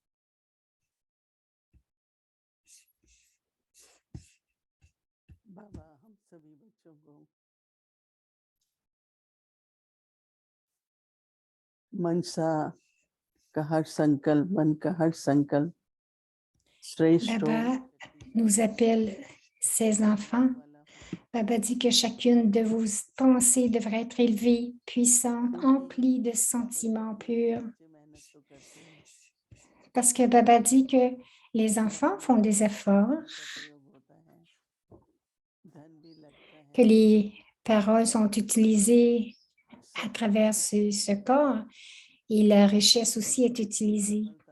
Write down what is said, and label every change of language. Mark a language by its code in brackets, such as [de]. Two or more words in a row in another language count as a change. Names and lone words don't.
[hi] बाबा हम सभी बच्चों को मनसा का हर संकल्प, मन का हर संकल्प श्रेष्ठ हो, [fr] Baba nous appelle ses enfants. Baba dit que chacune de vos pensées devrait être élevée, puissante, emplie de sentiments purs. Parce que Baba dit que les enfants font des efforts, que les paroles sont utilisées à travers ce corps et la richesse aussi est utilisée.